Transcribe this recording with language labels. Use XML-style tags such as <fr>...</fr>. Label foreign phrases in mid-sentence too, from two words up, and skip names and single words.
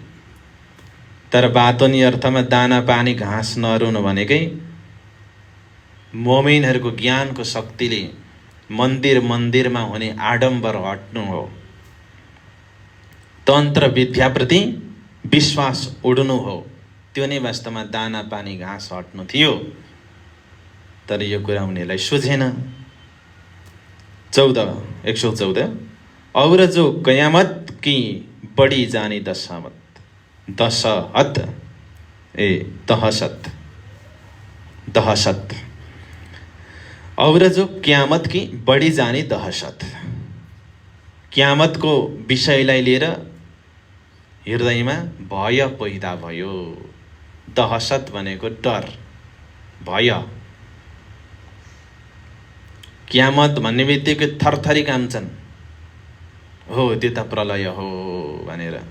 <ne>तर बातोनी अर्थमा दाना पानी घाँस नरुनु भनेकै मोमिनहरूको ज्ञानको शक्तिले मन्दिरमा हुने आडम्बर हट्नु हो। तन्त्र विद्याप्रति विश्वास उड्नु हो। त्यो नै वास्तवमा दाना पानी घाँस हट्नु थियो। तर यो कुरा उनीहरूलाई सुझेन।</ne> <hi>114 और जो कयामत की बड़ी जानी दहशत और जो क्यामत की बड़ी जानी दहशत।</hi> <ne>क्यामतको विषयलाई लिएर हृदयमा भय पैदा भयो। दहशत भनेको डर, भय। क्यामत भन्ने बित्तिकै थरथरी काम्छन्, हो त्यो त प्रलय हो भनेर।</ne>